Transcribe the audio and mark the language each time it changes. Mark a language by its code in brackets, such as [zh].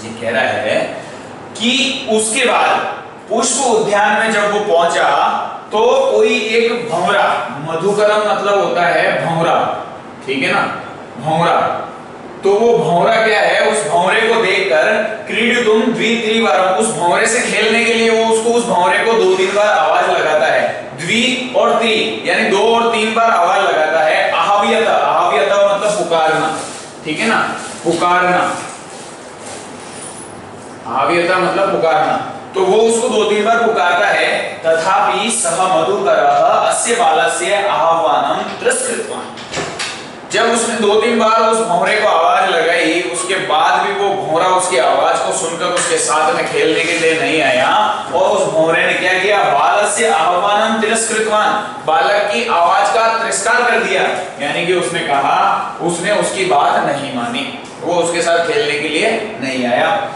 [hi] ये कह रहा है कि उसके बाद पुष्प उद्यान में जब वो पहुंचा तो कोई एक भंवरा, मधुकरम मतलब होता है भंवरा, ठीक है ना, भंवरा, तो वो भंवरा क्या है, उस भंवरे को देखकर [sa] क्रीडितुं द्वित्रिवारं, [hi] उस भंवरे से खेलने के लिए वो उसको, उस भंवरे को 2-3 बार आवाज लगाता है। द्वि और त्रि यानी 2 और 3 बार आवाज लगाता है। आह्वयत, आह्वयत मतलब पुकारना, ठीक है ना, पुकारना, आह्वयत मतलब पुकारना, तो वो उसको 2-3 बार पुकारता है। [sa] तथापि सह मधुकरः अस्य बालस्य आह्वानं तिरस्कृतवान्। [hi] जब उसने 2-3 बार उस भंवरे को आवाज लगाई, उसके बाद भी वो भंवरा उसकी आवाज को सुनकर उसके साथ में खेलने के लिए नहीं आया और उस भंवरे ने क्या किया, [sa] बालस्य आह्वानं तिरस्कृतवान्, [hi] बालक की आवाज का तिरस्कार कर दिया, यानी कि उसने कहा, उसने उसकी बात नहीं मानी, वो उसके साथ खेलने के लिए नहीं आया।